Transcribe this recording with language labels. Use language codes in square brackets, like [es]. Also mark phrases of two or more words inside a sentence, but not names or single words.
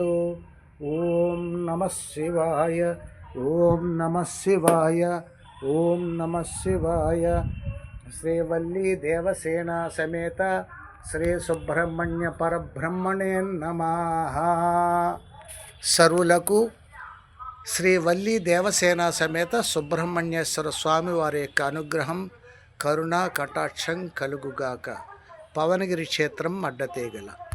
[sa] ओम नमः शिवाय। ओम नमः शिवाय। ओम नमः शिवाय। श्रीवल्ली देवसेना समेत श्री सुब्रह्मण्य परब्रह्मणे नमः। [te] सर्वुలకు శ్రీ వల్లి దేవసేన సమేత సుబ్రహ్మణ్యేశ్వర స్వామి వారి యొక్క అనుగ్రహం కరుణ కటాక్షం కలుగుగాక. పవనగిరి క్షేత్రం అడ్డతీగల.